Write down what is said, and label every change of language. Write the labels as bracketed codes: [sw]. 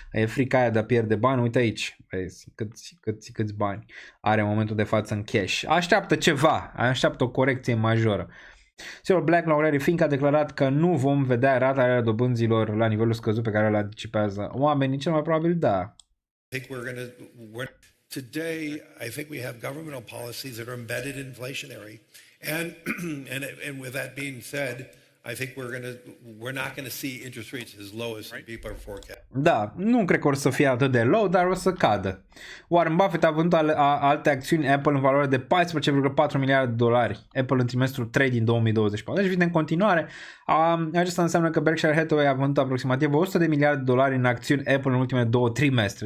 [ro] E frica aia de a pierde bani, uite aici, vezi câți bani are în momentul de față în cash. Așteaptă ceva, așteaptă o corecție majoră. Sigur, BlackRock Larry Fink a declarat că nu vom vedea rata dobânzilor la nivelul scăzut pe care îl anticipează oamenii, cel mai probabil da. [en] I think today, I think we have governmental policies that are embedded inflationary. And with that being said, I think we're not going to see interest rates as low as people are forecasting. [ro] Da, nu cred că or să fie atât de low, dar o să cadă. Warren Buffett a vândut alte acțiuni Apple în valoare de 14,4 miliarde de dolari. Apple în trimestrul 3 din 2024. Deci vine în continuare. Acesta înseamnă că Berkshire Hathaway a vândut aproximativ 100 de miliarde de dolari în acțiuni Apple în ultimele 2 trimestre.